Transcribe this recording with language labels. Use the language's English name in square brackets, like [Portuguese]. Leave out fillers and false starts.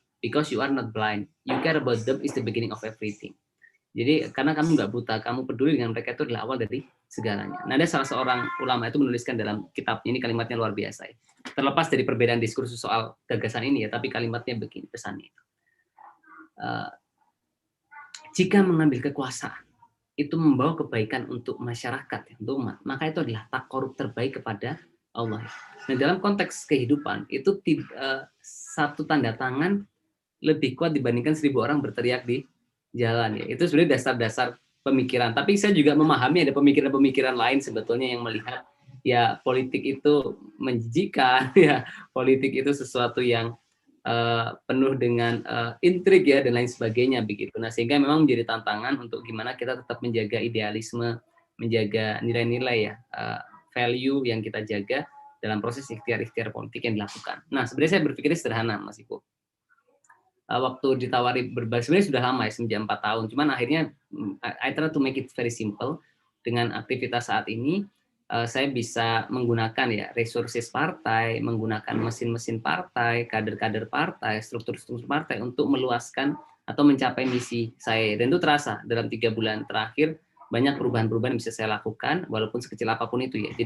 [English] Because you are not blind. You care about them is the beginning of everything. [Indonesian] Jadi karena kamu nggak buta, kamu peduli dengan mereka itu adalah awal dari segalanya. Nah, ada salah seorang ulama itu menuliskan dalam kitabnya, ini kalimatnya luar biasa ya. Terlepas dari perbedaan diskursus soal gagasan ini ya, tapi kalimatnya begini, pesannya. Jika mengambil kekuasaan, itu membawa kebaikan untuk masyarakat, untuk umat, maka itu adalah takorup terbaik kepada Allah. Nah, dalam konteks kehidupan, itu satu tanda tangan lebih kuat dibandingkan 1000 orang berteriak di jalan. Ya. Itu sebenarnya dasar-dasar pemikiran. Tapi saya juga memahami ada pemikiran-pemikiran lain sebetulnya yang melihat ya politik itu menjijikan, ya politik itu sesuatu yang penuh dengan intrik ya dan lain sebagainya begitu. Nah, sehingga memang menjadi tantangan untuk gimana kita tetap menjaga idealisme, menjaga nilai-nilai ya, value yang kita jaga dalam proses ikhtiar-ikhtiar politik yang dilakukan. Nah, sebenarnya saya berpikirnya sederhana, Mas Ipo. Waktu ditawari berbagi, sebenarnya sudah lama ya, sejak 4 tahun. [English] Cuman akhirnya I try to make it very simple. [Indonesian] Dengan aktivitas saat ini, saya bisa menggunakan ya resources partai, menggunakan mesin-mesin partai, kader-kader partai, struktur-struktur partai untuk meluaskan atau mencapai misi saya. Dan itu terasa dalam 3 bulan terakhir banyak perubahan-perubahan yang bisa saya lakukan walaupun sekecil apapun itu ya.